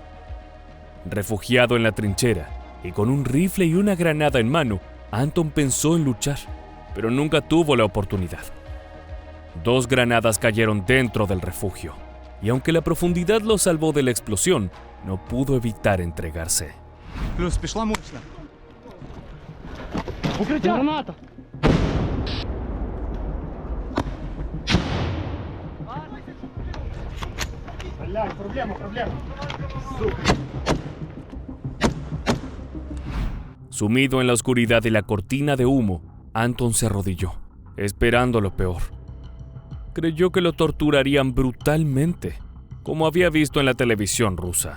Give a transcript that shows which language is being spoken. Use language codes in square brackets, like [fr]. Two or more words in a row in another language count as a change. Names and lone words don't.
[es] Refugiado en la trinchera y con un rifle y una granada en mano, Anton pensó en luchar, pero nunca tuvo la oportunidad. 2 granadas cayeron dentro del refugio, y aunque la profundidad lo salvó de la explosión, no pudo evitar entregarse. [uk] Плюс пішла мощно. Укриття! Граната! Блядь, проблема. [es] Sumido en la oscuridad y la cortina de humo, Anton se arrodilló, esperando lo peor. Creyó que lo torturarían brutalmente, como había visto en la televisión rusa.